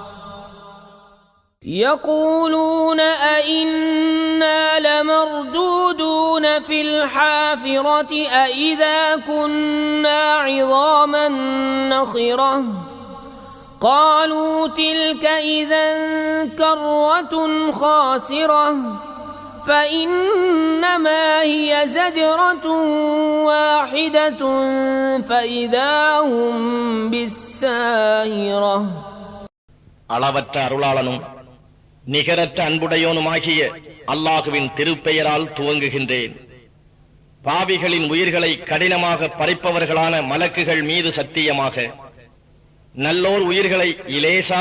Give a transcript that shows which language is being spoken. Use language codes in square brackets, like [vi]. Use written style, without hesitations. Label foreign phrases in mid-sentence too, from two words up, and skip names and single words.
[ar] يقولون أئنا لمردودون في الحافرة أئذا كنا عظاما نخرة قالوا تلك إذا كرة خاسرة فإنما هي زجرة واحدة فإذا هم بالساهرة. [ta] அளவற்ற அருளாளனும் நிகரற்ற அன்புடையோனுமாகிய அல்லாஹுவின் திருப்பெயரால் துவங்குகின்றேன். பாவிகளின் உயிர்களை கடினமாக பறிப்பவர்களான மலக்குகள் மீது சத்தியமாக, நல்லோர் உயிர்களை இலேசாக